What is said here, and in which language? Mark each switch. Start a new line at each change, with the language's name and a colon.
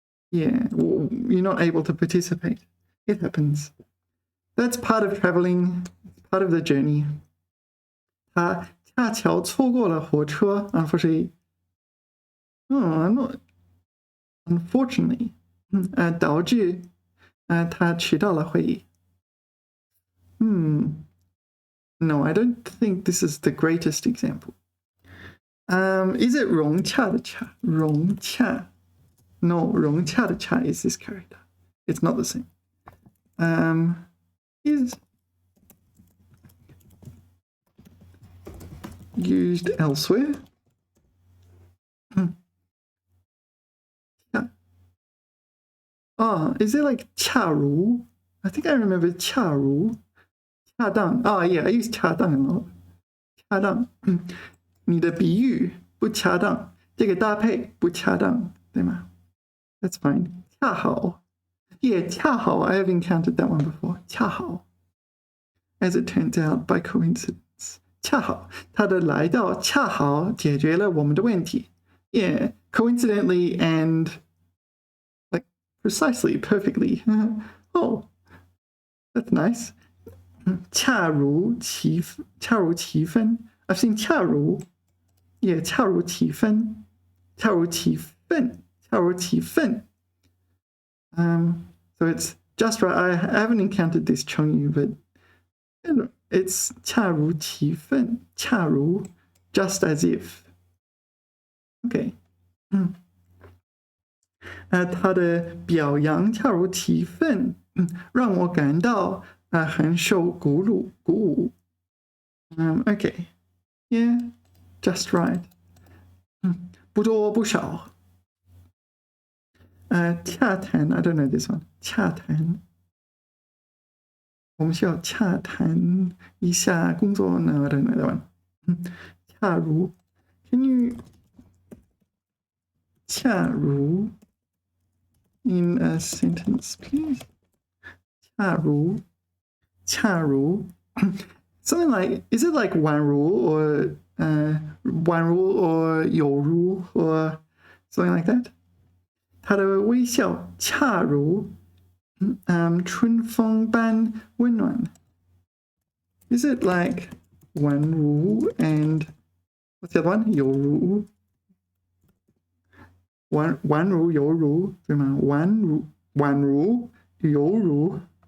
English: Yeah, you're not able to participate. It happens. That's part of traveling, part of the journey.
Chinese: 他恰巧错过了火车
English: unfortunately. Unfortunately.
Chinese: 导致他迟到了会议。
English: No, I don't think this is the greatest example. Is it
Chinese: 融洽的洽？融洽
English: No, 融洽的洽 is this character. It's not the same. Is used elsewhere. Is it like 恰如? I think I remember 恰如.
Chinese: 恰当.
English: Yeah, I use 恰当 a lot.
Chinese: 恰当. 你的比喻不恰当，这个搭配不恰当，对吗？
English: That's fine. 恰好.Yeah, 恰好. I have encountered that one before.
Chinese: 恰好.
English: As it turns out, by coincidence.
Chinese: 恰好，他的来到恰好解决了我们的问题。
English: Yeah, coincidentally and like precisely, perfectly. Oh, that's nice. 恰如其分.I've seen 恰如.
Chinese: Yeah, 恰如其分.恰如其分.
English: 恰如其分.So it's just right. I haven't encountered this Chengyu, but it's 恰如其分. 恰如, just as if. Okay.
Chinese: 他的表扬恰如其分，让我感到很受鼓舞。
English: Okay. Yeah, just right.
Chinese: 不多不少。
English: 洽谈 I don't know this one.
Chinese: 洽谈。我们需要洽谈一下工作呢
English: I don't know that one. 恰如 Can you 恰如 in a sentence, please? 恰如 something like, is it like 宛如 or 宛如 or 有如 or something like that?
Chinese: 他的微笑恰如春风般温暖。
English: Is it like 宛如 and what's the other one?
Chinese: 有如。宛如有如对吗？宛如有如。